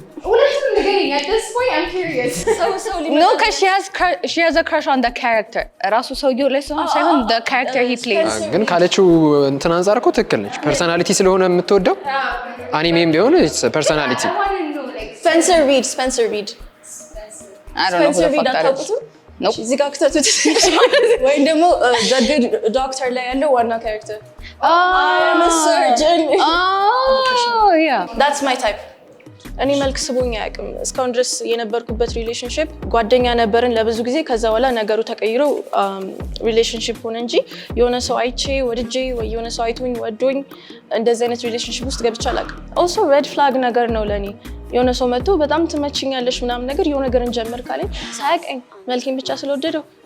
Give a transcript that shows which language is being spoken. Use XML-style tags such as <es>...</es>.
<am>ሁለቱም ንገሪኝ</am> <en>at this point I'm curious</en> <am>ሰው</am> <en>no because she has a crush on the character</en> <am>ራሱ ሰውየው ላይ ሳይሆን</am> <en>the character he plays</en> <am>ግን ካለችው እንትን አንፃር እኮ ትክክል ነች ፐርሰናሊቲ ስለሆነ የምትወደው አኒሜም ቢሆን ፐርሰናሊቲ</am> <en>Spencer Reed I don't know who the fuck that is nope</en> <am>እዚህ ጋር ክተቱት ወይም ደግሞ the good doctor ላይ ያለው ዋና character</am> <en>I am a surgeon oh yeah that's my type</en> <am>እኔ መልክ ስቦኝ አያውቅም። እስካሁን ድረስ የነበርኩበት ሪሌሽንሺፕ ጓደኛ ነበርን ለብዙ ጊዜ። ከዛ በኋላ ነገሩ ተቀይሮ ሪሌሽንሺፕ ሆነ እንጂ የሆነ ሰው አይቼ ወድጄ ወይ የሆነ ሰው አይቶኝ ወዶኝ እንደዚህ አይነት ሪሌሽንሺፕ ውስጥ ገብቼ አላውቅም። ኦልሶ ሬድ ፍላግ ነገር ነው ለኔ። የሆነ ሰው መጥቶ በጣም ትመችኛለሽ ምናምን ነገር የሆነ ነገር እንጀምር ካለኝ ሳያውቀኝ መልኬን ብቻ ስለወደደው</am>